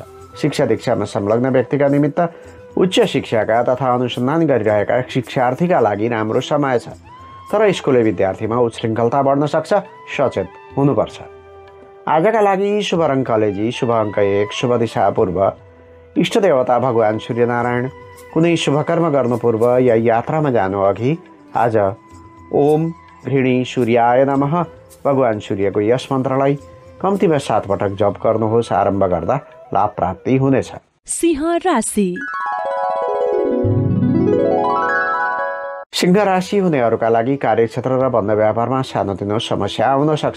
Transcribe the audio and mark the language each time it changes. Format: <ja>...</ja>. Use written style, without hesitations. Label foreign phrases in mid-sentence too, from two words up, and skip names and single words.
<ne>शिक्षा दीक्षामा संलग्न व्यक्तिका निमित्त उच्च शिक्षाका तथा अनुसन्धान गरिरहेका शिक्षार्थीका लागि राम्रो समय छ। तर स्कुले विद्यार्थीमा उच्छृङ्खलता बढ्न सक्छ। सचेत हुनुपर्छ। आजका लागि शुभ रङ कलेजी, शुभ अङ्क 1, शुभ दिशा पूर्व, इष्ट देवता भगवान सूर्यनारायण। कुनै शुभकर्म गर्नु पूर्व या यात्रामा जानु अघि आज</ne> <sa>ओम घृणी सूर्याय नमः</sa> <ne>भगवान सूर्यको यस मन्त्रलाई कम्तीमा 7 पटक जप गर्नुहोस्। आरम्भ गर्दा लाभ प्राप्ति हुनेछ। सिंह राशि। सिंह राशि हुनेहरूका लागि कार्यक्षेत्र र बन्द व्यापारमा सानोतिनो समस्या आउन सक्छ।</ne>